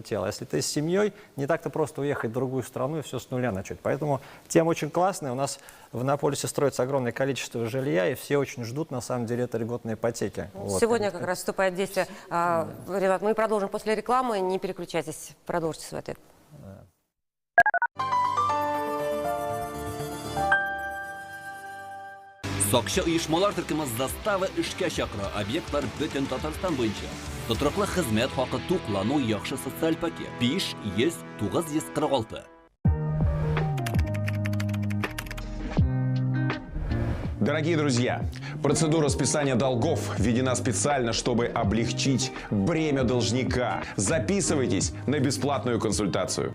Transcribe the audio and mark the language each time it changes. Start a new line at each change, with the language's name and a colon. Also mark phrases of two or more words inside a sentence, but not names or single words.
Russian: А если ты с семьей, не так-то просто уехать в другую страну и все с нуля начать. Поэтому тема очень классная. У нас в Иннополисе строится огромное количество жилья, и все очень ждут, на самом деле, это льготные ипотеки. Сегодня как раз вступает в действие. Ренат, мы продолжим после рекламы. Не переключайтесь, продолжите свой ответ.
Tatar: Сакчы оешмалар төркеме заставы эшкә чакыра. Объектлар бөтен Татарстан буенча. Тотрыклы хезмәт хакы туклану яхшы социаль пакет. 5-100-946.
Russian: Дорогие друзья, процедура списания долгов введена специально, чтобы облегчить бремя должника. Записывайтесь на бесплатную консультацию.